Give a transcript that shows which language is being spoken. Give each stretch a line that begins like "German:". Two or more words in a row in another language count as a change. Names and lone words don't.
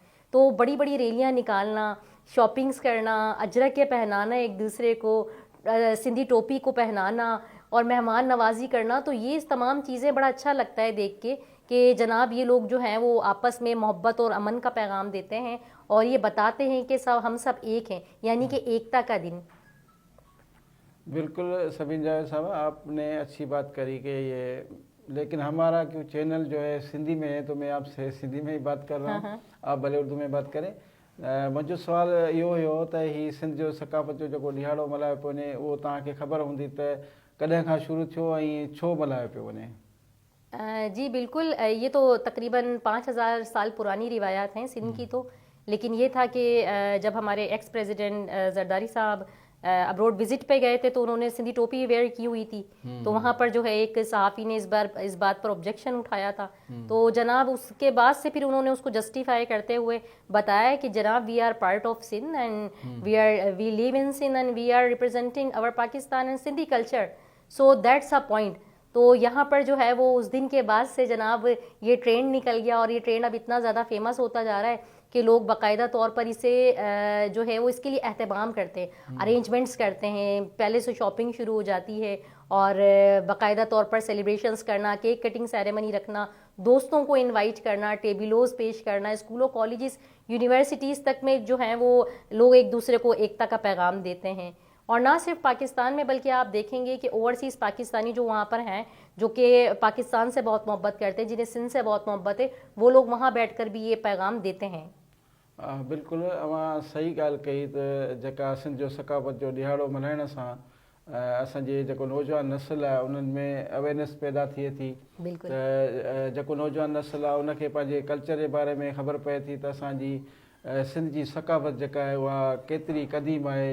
Urdu: تو بڑی بڑی ریلیاں نکالنا، شاپنگز کرنا، اجرک کے پہنانا ایک دوسرے کو، سندھی ٹوپی کو پہنانا اور مہمان نوازی کرنا، تو یہ تمام چیزیں بڑا اچھا لگتا ہے دیکھ کے کہ جناب یہ لوگ جو ہیں وہ آپس میں محبت اور امن کا پیغام دیتے ہیں اور یہ بتاتے ہیں کہ ہم سب ایک ہیں، یعنی کہ ایکتا کا دن. بالکل سبین جاوید صاحب، آپ نے اچھی بات کری کہ یہ، لیکن ہمارا کیوں چینل جو ہے سندھی میں ہے تو میں آپ سے سندھی میں ہی بات کر رہا ہوں، آپ بھلے اردو میں بات کریں.
Sindhi: मुंहिंजो सुवाल इहो हुयो त ही सिंध जो सक़ाफ़त जो जेको ॾियारो मल्हायो पियो वञे उहो तव्हांखे ख़बर हूंदी त कॾहिं खां शुरू थियो ऐं छो मल्हायो पियो वञे?
Urdu: جی بالکل، یہ تو تقریباً 5000 سال پرانی روایات ہیں سندھ کی. تو لیکن یہ تھا کہ جب ہمارے
English: ex president
Urdu: زرداری صاحب
English: abroad visit
Urdu: پہ گئے تھے تو انہوں نے سندھی ٹوپی ویئر کی ہوئی تھی. تو وہاں پر جو ہے ایک صحافی نے اس بات پر آبجیکشن اٹھایا تھا. تو جناب اس کے بعد سے پھر انہوں نے اس کو جسٹیفائی کرتے ہوئے بتایا کہ جناب
English: we are part of Sindh and we live in Sindh and we are representing our Pakistan and Sindhi culture, so that's a point.
Urdu: تو یہاں پر جو ہے وہ اس دن کے بعد سے جناب یہ ٹرینڈ نکل گیا اور یہ ٹرینڈ اب اتنا زیادہ فیمس ہوتا جا رہا ہے کہ لوگ باقاعدہ طور پر اسے جو ہے وہ اس کے لیے اہتمام کرتے ہیں، ارینجمنٹس کرتے ہیں، پہلے سے شاپنگ شروع ہو جاتی ہے اور باقاعدہ طور پر سیلیبریشنز کرنا,
English: cake cutting ceremony
Urdu: رکھنا، دوستوں کو انوائٹ کرنا، ٹیبلوز پیش کرنا، اسکولوں
English: colleges universities
Urdu: تک میں جو ہیں وہ لوگ ایک دوسرے کو ایکتا کا پیغام دیتے ہیں. اور نہ صرف پاکستان میں بلکہ آپ دیکھیں گے کہ اوورسیز پاکستانی جو وہاں پر ہیں، جو کہ پاکستان سے بہت محبت کرتے ہیں، جنہیں سندھ سے بہت محبت ہے، وہ لوگ وہاں بیٹھ کر بھی یہ پیغام دیتے ہیں.
Sindhi: बिल्कुलु, अवां सही ॻाल्हि कई त जेका सिंध जो सक़ाफ़त जो ॾियारो मल्हाइण सां असांजे जेको नौजवान नस्ल आहे उन्हनि में अवेयरनेस पैदा थिए थी। त जेको नौजवान नस्ल आहे उनखे पंहिंजे कल्चर जे बारे में ख़बर पए थी त असांजी सिंध जी सक़ाफ़त जेका आहे उहा केतिरी क़दीम आहे।